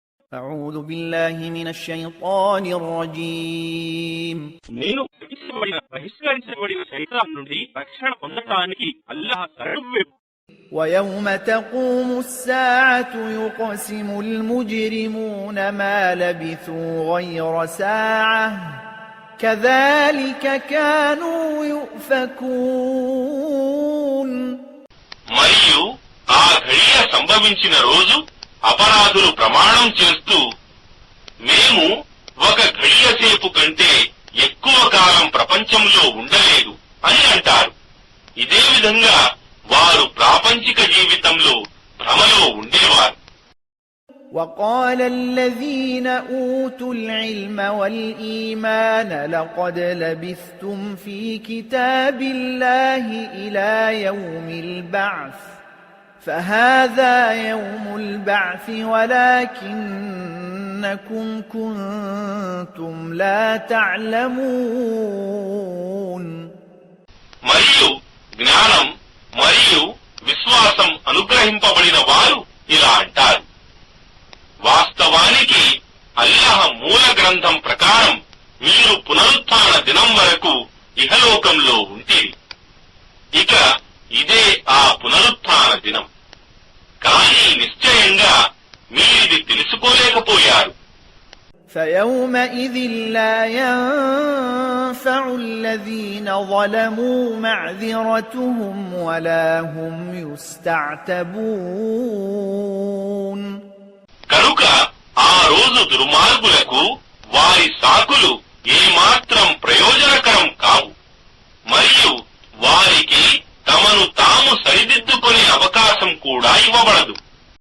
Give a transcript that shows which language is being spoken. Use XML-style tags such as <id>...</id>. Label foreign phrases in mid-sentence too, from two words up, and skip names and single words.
<ar>أعوذ بالله من الشيطان الرجيم</ar> <te>నేను బహిష్కరించబడిన శైతాన్ నుండి రక్షణ పొందడానికి అల్లాహ్ శరణు.</te> <ar>ويوم تقوم الساعة يقسم المجرمون ما لبثوا غير ساعة كذلك كانوا يؤفكون.</ar> <te>మరియు ఆ ఘడియ సంభవించిన రోజు అపరాధులు ప్రమాణం చేస్తూ మేము ఒక ఘడియ సేపు కంటే ఎక్కువ కాలం ప్రపంచంలో ఉండలేదు అని అంటారు. ఇదే విధంగా వారు ప్రాపంచిక జీవితంలో భ్రమలో ఉండేవారు.</te> <ar>وقال الذين أوتوا العلم والإيمان لقد لبثتم في كتاب الله إلى يوم البعث فهذا يوم البعث ولكنكم كنتم لا تعلمون.</ar> <te>మరియు జ్ఞానం మరియు విశ్వాసం అనుగ్రహింపబడిన వారు ఇలా అంటారు, వాస్తవానికి అల్లాహ్ మూల గ్రంథం ప్రకారం మీరు పునరుత్థాన దినం వరకు ఇహలోకంలో ఉంటిరి. ఇక ఇదే ఆ పునరుత్థాన దినం. కానీ నిశ్చయంగా మీరిది తెలుసుకోలేకపోయారు.</te> <ar>فيومئذ لا ينفع الذين ظلموا معذرتهم ولا هم يستعتبون.</ar> <te>కనుక ఆ రోజు దుర్మార్గులకు వారి సాకులు ఏమాత్రం ప్రయోజనకరం కావు, మరియు వారికి తమను తాము సరిదిద్దుకునే అవకాశం కూడా ఇవ్వబడదు.</te>